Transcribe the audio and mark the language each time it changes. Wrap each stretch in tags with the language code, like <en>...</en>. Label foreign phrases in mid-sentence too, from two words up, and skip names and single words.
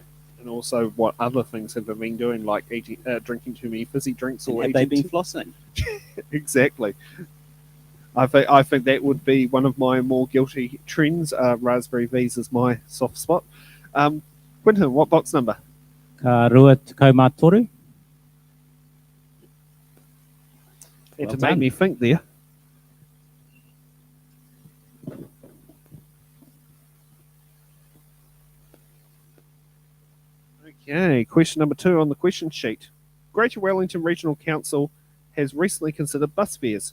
<en>And also, what other things have they been doing, like drinking too many fizzy drinks, or have they been flossing? Exactly. I think that would be one of my more guilty trends. Raspberry V's is my soft spot. Quinton, what box number?</en> <mi>Ka rua tekau mātoru.</mi> <en>Had Well to make done. me think there. Okay, question number 2 on the question sheet. Greater Wellington Regional Council has recently considered bus fares.</en>